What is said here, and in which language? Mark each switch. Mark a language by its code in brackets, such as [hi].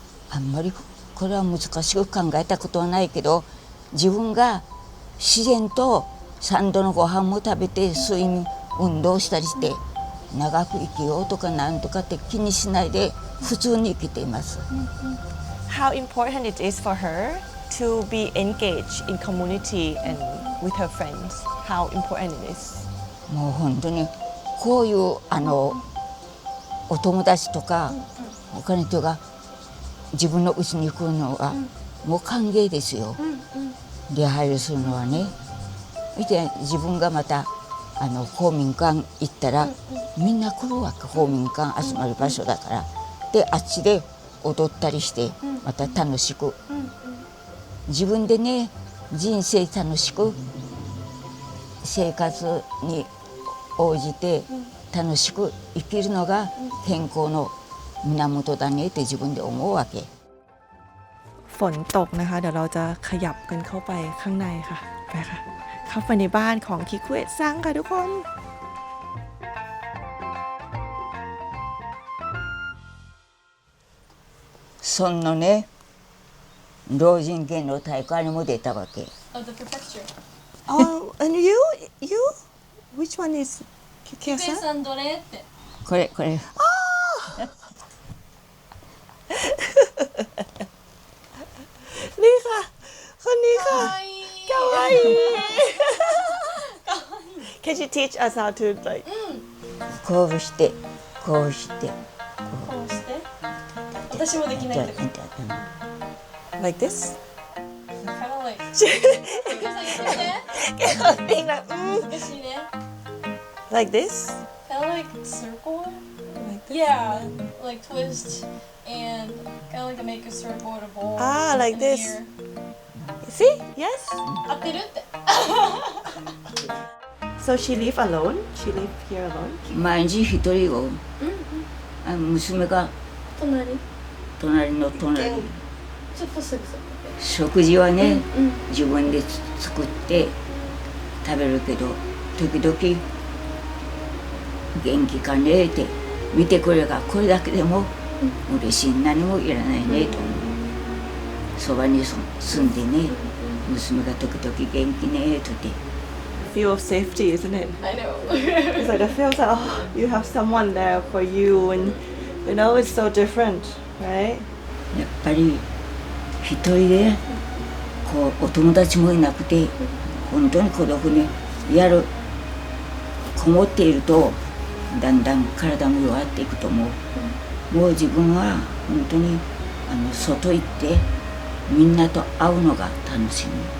[ja] あんまりこれは難しく考えたことはないけど自分が自然と3度のご飯も食べて睡眠運動したりして長く生きようとかなんとかって気にしないで普通に生きています。 [en] How important it is for her to be engaged in community and with her friends? How important it is? [ja] もう本当にこういうお友達とか他の人が自分の家に来るのはもう歓迎ですよ。出入りするのはね。見て自分がまた公民館行ったらみんな来るわけ。公民館集まる場所だから。であっちで踊ったりしてまた楽しく自分でね人生楽しく生活に応じて楽しく生きるのが健康の源だねって自分で思うわけ。 [th] ฝนตกนะคะเดี๋ยวเราจะขยับกันเข้าไปข้างในค่ะไปค่ะเข้าไปในบ้านของคิคุเอะซังค่ะทุกคน [ja] そのね老人系の大会にも出たわけ。 [en] Oh, the prefecture. Oh and you which one is Kikuya-san? [ja] さんどれってこれ [th] นี่ค่ะคนนี้ค่ะ [ja] かわいい [en] Can you teach us how to like [ja] こうしてこうしてこうして私もできないんだけど [en] like this? kind of like [ja] さんやって [en] Being like, [ja] 難しいね [en] like this? kind of like circle yeah like twist and kind of like make a circle with a ball Ah, like and this. here. See? Yes? [ja] 合ってるって [en] So she live alone? She live here alone? [ja] 毎日一人を娘が隣の隣ちょっとすぐ食事はね、自分で作って食べるけど時々元気かねって見てくれがこれだけでも嬉しい。何もいらないねとそばに住んでね、娘が時々元気ねと言って。 [en] Feel of safety, isn't it? I know. It's like it feels like oh, you have someone there for you, and you know it's so different, right? [ja] やっぱり一人でこうお友達もいなくて本当に孤独にこもっているとだんだん体も弱っていくと思う。もう自分は本当に外行ってみんなと会うのが楽しみ。